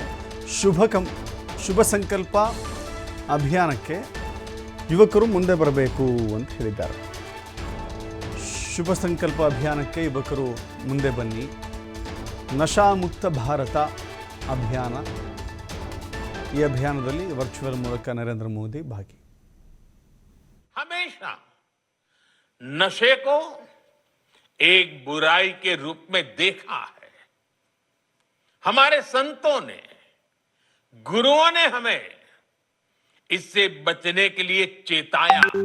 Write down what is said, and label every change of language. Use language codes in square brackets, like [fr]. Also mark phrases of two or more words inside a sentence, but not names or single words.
[kn] ಶುಭ ಸಂಕಲ್ಪ ಅಭಿಯಾನಕ್ಕೆ ಯುವಕರು ಮುಂದೆ ಬರಬೇಕು ಅಂತ ಹೇಳಿದ್ದಾರೆ. ಶುಭ ಸಂಕಲ್ಪ ಅಭಿಯಾನಕ್ಕೆ ಯುವಕರು ಮುಂದೆ ಬನ್ನಿ. ನಶಾಮುಕ್ತ ಭಾರತ ಅಭಿಯಾನ, ಈ ಅಭಿಯಾನದಲ್ಲಿ ವರ್ಚುವಲ್ ಮೂಲಕ ನರೇಂದ್ರ ಮೋದಿ ಭಾಗಿ. [hi] हमेशा नशे को एक बुराई के रूप में देखा है. हमारे संतों ने, गुरुओं ने हमें इससे बचने के लिए चेताया.